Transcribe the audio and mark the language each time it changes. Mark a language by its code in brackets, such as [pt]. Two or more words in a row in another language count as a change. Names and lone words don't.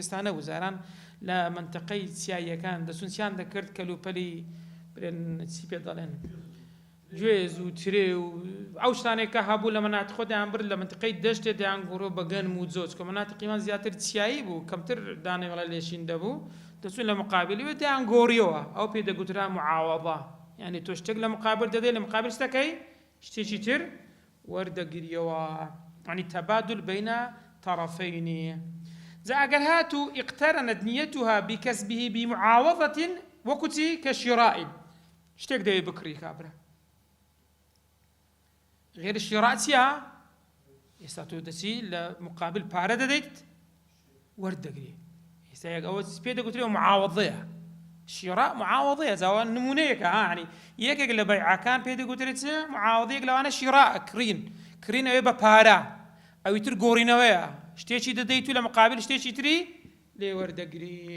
[ckb] ئێستا نەبوو زاران لە منتەقەی سیاییەکان دەچونچیان دەکرد کەلوپەلی برێن چی پێ دەڵێن گوێز و ترێ و ئەو شتانێک کە هەبوو لە مەناتی خۆدایان برد لە منتقەی دەشتێ دەیان گۆڕۆ بە گەنم و جۆچ کە مەناتقیمان زیاتر چیایی بوو کەمتر دانەی وەڵا لێشین دەبوو دەچون لە مقابلیوە دەیان گۆڕیەوە ئەو پێ دەگوترا معاوەضە یعنی تۆ شتێک لە مقابل دەدەی لە مقابل شتەکەی شتێکی تر وەردەگریەوە [ar] يعني تبادل بين طرفين. [ckb] ئەگەر هاتوو [ar] اقترنت نيتها بكسبه بمعاوضة [ckb] وەکوتی كشراء شتێک دەوێ بکڕی کابرا [ar] غير الشراء [ckb] چیە ئێستا تۆ دەچی لە مقابل پارە دەدەیت وەردەگری ئێستا ئەوە پێ دەگوترێەوە معاوەضەیە شراء معاوەضەیە زاوە نمونەیەکە يعني یەکێک لە بەیعەکان پێ دەگوترێت معاوەضەیەک لەوانە شراء کڕین ئەوێ بە پارە ئەوی تر گۆڕینەوەیە شتێکی دەدەیت و لە مقابل شتێکی تری لێ وەردەگری.